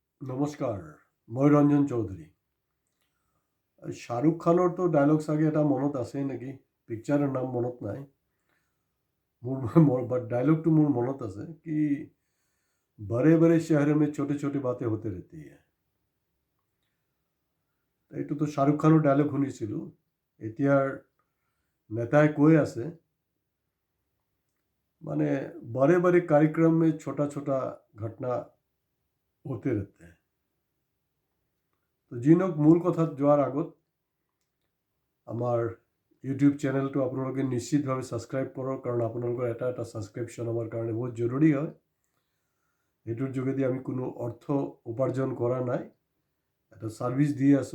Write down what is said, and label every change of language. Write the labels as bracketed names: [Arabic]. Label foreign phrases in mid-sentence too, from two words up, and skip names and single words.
[Assamese] নমস্কাৰ, মই ৰঞ্জন চৌধুৰী। শ্বাহৰুখ খানৰ তো ডায়লগ চাগে এটা মনত আছে নেকি? পিকচাৰৰ নাম মনত নাই মোৰ, ডায়লগটো মোৰ মনত আছে কি [Hindi] बड़े बड़े शहर में छोटे छोटे बातें होते रहती है। [Assamese] এইটো তো শ্বাহৰুখ খানৰ ডায়লগ শুনিছিলোঁ। এতিয়াৰ নেতাই কৈ আছে মানে [Hindi] बड़े बड़े कार्यक्रम में छोटा छोटा घटना होते रहते हैं। [Assamese] তো যি নহওক, মূল কথাত যোৱাৰ আগত আমাৰ ইউটিউব চেনেলটো আপোনালোকে নিশ্চিতভাৱে ছাবস্ক্ৰাইব কৰক, কাৰণ আপোনালোকৰ এটা এটা ছাবস্ক্ৰিপশ্যন আমাৰ কাৰণে বহুত জৰুৰী হয়। এইটোৰ যোগেদি আমি কোনো অৰ্থ উপাৰ্জন কৰা নাই, এটা ছাৰ্ভিচ দি আছোঁ।